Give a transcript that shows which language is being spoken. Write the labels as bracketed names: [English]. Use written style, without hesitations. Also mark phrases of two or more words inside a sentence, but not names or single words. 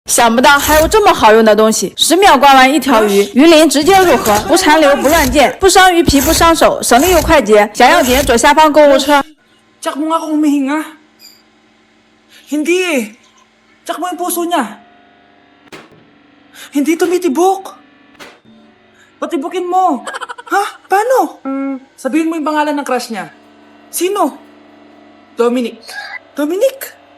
[Chinese] 想不到还有这么好用的东西，10秒刮完一条鱼，鱼鳞直接入盒，不残留不乱溅，不伤鱼皮不伤手，省力又快捷。想要点左下方购物车。 [Filipino] Tsak mo nga akong humihinga. Hindi eh. Tsak mo yung puso niya. Hindi tumitibok. Patibukin mo. Ha? Paano? Sabihin mo yung pangalan ng crush niya. Sino? Dominic. Dominic?